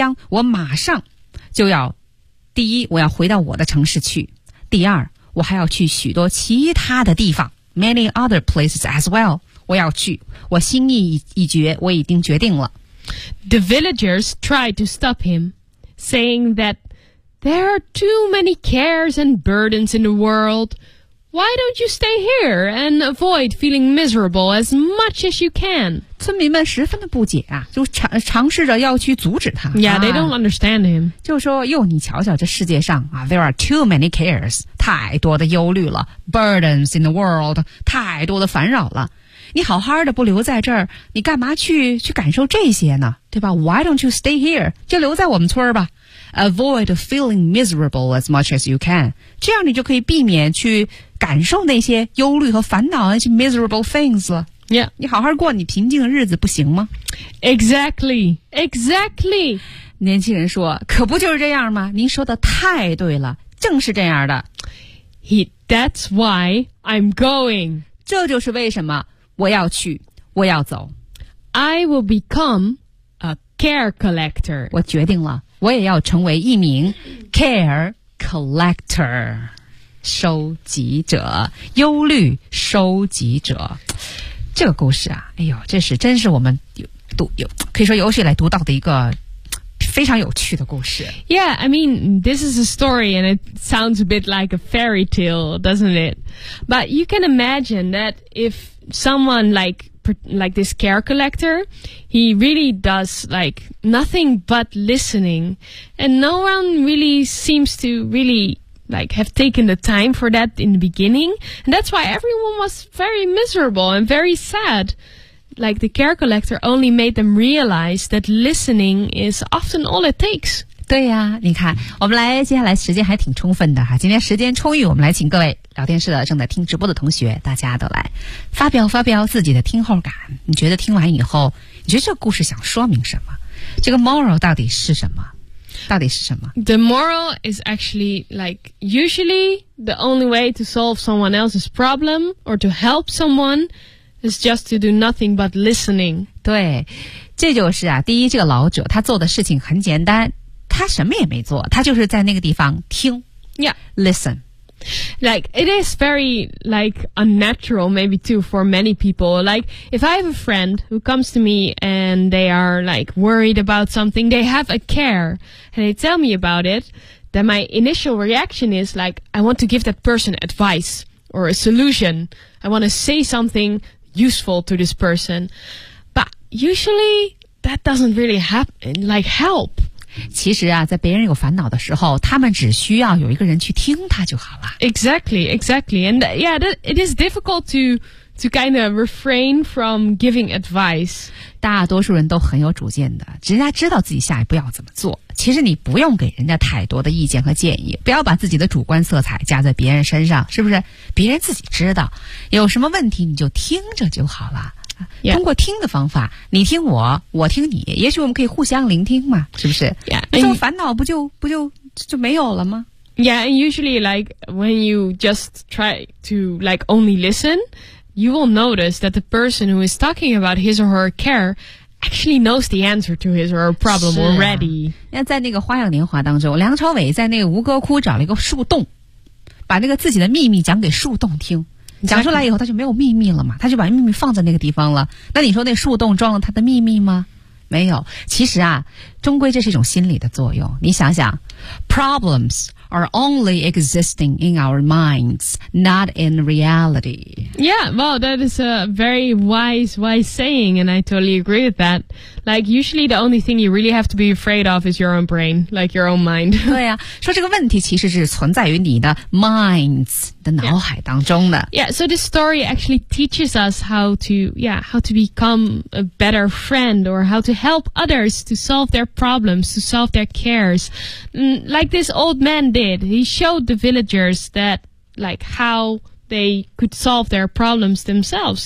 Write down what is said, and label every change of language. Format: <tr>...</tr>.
<zh>我马上就要，第一，我要回到我的城市去。第二，我还要去许多其他的地方 ，</zh> <en>many other places as well。</en> <zh>我要去，我心意已决，我已经决定了。</zh> <en>The villagers tried to stop him, saying that there are too many cares and burdens in the world. Why don't you stay here and avoid feeling miserable as much as you can?</en> <zh>村民们十分的不解啊，就尝试着要去阻止他。</zh> <en>Yeah, they don't understand him.</en> <zh>就说哟，你瞧瞧这世界上啊 ，</zh> <en>there are too many cares，</en> <zh>太多的忧虑了 ，</zh> <en>burdens in the world，</en> <zh>太多的烦扰了。你好好的不留在这儿，你干嘛去感受这些呢？对吧 ？</zh> <en>Why don't you stay here？</en> <zh>就留在我们村吧。</zh> <en>Avoid feeling miserable as much as you can.</en> <zh>这样你就可以避免去感受那些忧虑和烦恼，那些</zh> <en>miserable things</en> <zh>了。</zh> <en>Yeah.</en> <zh>你好好过你平静的日子不行吗？</zh> <en>Exactly. Exactly.</en> <zh>年轻人说，可不就是这样吗？您说的太对了，正是这样的。</zh> <en>That's why I'm going.</en> <zh>这就是为什么我要去，我要走。</zh> <en>I will become a care collector.</en> <zh>我决定了。我也要成为一名 care collector 收集者，忧虑收集者。这个故事啊，哎呦，这是真是我们有可以说有史以来读到的一个非常有趣的故事。</zh> <en>Yeah, I mean, this is a story and it sounds a bit like a fairy tale, doesn't it? But you can imagine that if someone like this care collector, he really does like nothing but listening and no one really seems to really like have taken the time for that in the beginning. And that's why everyone was very miserable and very sad. Like the care collector only made them realize that listening is often all it takes.</en> <zh>对呀、啊、你看我们来接下来时间还挺充分的哈。今天时间充裕我们来请各位聊天室的正在听直播的同学大家都来发表发表自己的听后感。你觉得听完以后你觉得这个故事想说明什么这个 moral 到底是什么到底是什么</zh> <en>The moral is actually like usually the only way to solve someone else's problem or to help someoneIt's just to do nothing but listening.</en> <zh>对，这就是啊，第一，这个老者他做的事情很简单，他什么也没做，他就是在那个地方听。</zh> <en>Yeah, listen. Like it is very like unnatural, maybe too for many people. Like if I have a friend who comes to me and they are like worried about something, they have a care, and they tell me about it, then my initial reaction is like I want to give that person advice or a solution. I want to say something. Useful to this person, but usually that doesn't really happen. Like help.</en> <zh>其实啊，在别人有烦恼的时候，他们只需要有一个人去听他就好了。</zh> <en>Exactly, exactly, and yeah, that, it is difficult to kind of refrain from giving advice.</en> <zh>大多数人都很有主见的，人家知道自己下一步要怎么做。其实你不用给人家太多的意见和建议，不要把自己的主观色彩加在别人身上，是不是？别人自己知道，有什么问题你就听着就好了。</zh> <en>Yeah.</en> <zh>通过听的方法，你听我，我听你，也许我们可以互相聆听嘛，是不是？</zh> <en>Yeah.</en> <zh>那种烦恼不就没有了吗？</zh> <en>Yeah, and usually like when you just try to like only listen, you will notice that the person who is talking about his or her care actually knows the answer to his or her problem already.</en> <zh>是啊，那在那个花样年华当中，梁朝伟在那个吴哥窟找了一个树洞，把那个自己的秘密讲给树洞听。讲出来以后，他就没有秘密了嘛，他就把秘密放在那个地方了。那你说那树洞装了他的秘密吗？没有。其实啊，终归这是一种心理的作用。你想想</zh> <en>，problems are only existing in our minds, not in reality. Yeah, well, that is a very wise saying, and I totally agree with that. Like, usually the only thing you really have to be afraid of is your own brain, like your own mind.</en> <zh>对啊，说这个问题其实是存在于你的 minds 的脑海当中的。</zh> <en>Yeah, so this story actually teaches us how to become a better friend or how to help others to solve their problems, to solve their cares. Like this old man did. He showed the villagers that, like, how they could solve their problems themselves.</en>